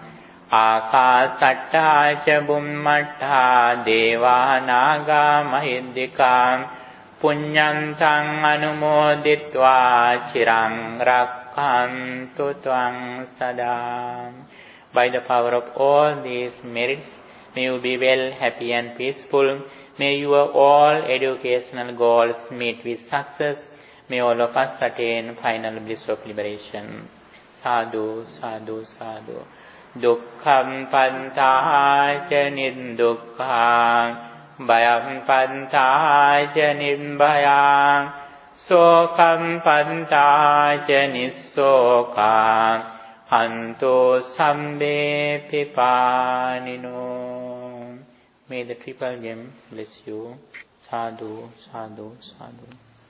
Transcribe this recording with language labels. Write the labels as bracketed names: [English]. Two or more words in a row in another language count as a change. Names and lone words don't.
[Pali] Ākāsattā ca bhummattā devā nāgā mahiddhikā puññantaṃ anumoditvā chiraṃ rakkhantu tvaṃ sadā. [English] By the power of all these merits, may you be well, happy and peaceful. May your all educational goals meet with success. May all of us attain final bliss of liberation. [Pali] Sadhu, sadhu, sadhu. Dukkham pantāca nirdukkhaṃ Bhayam pantāca nirbhayāṃ Sokam pantāca nissokāṃ Hanto sambe pipānino. [English] May the triple gem bless you. [Pali] Sadhu, sadhu, sadhu.